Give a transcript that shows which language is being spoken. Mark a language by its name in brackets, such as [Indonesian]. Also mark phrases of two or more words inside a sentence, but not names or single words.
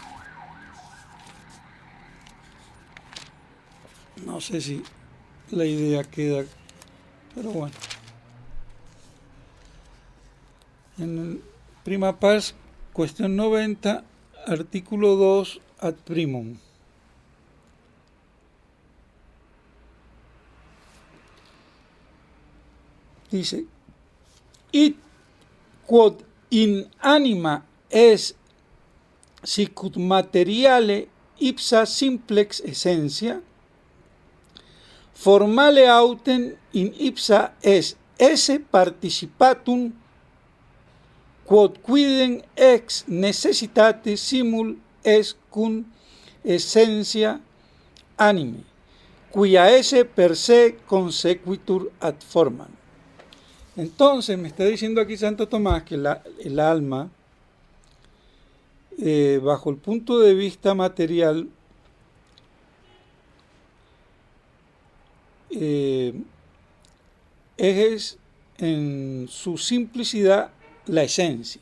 [Spanish] No sé si la idea queda, pero bueno. En [Latin] prima pars, [Spanish] cuestión 90, artículo 2 ad primum. [Latin] Dice, id quod in anima es sicut materiale ipsa simplex essentia, formale autem in ipsa es esse participatum quod quidem ex necessitate simul es cum essentia anime, cuya esse per se consequitur ad formam. [Spanish] Entonces me está diciendo aquí Santo Tomás que el alma, bajo el punto de vista material, es en su simplicidad la esencia.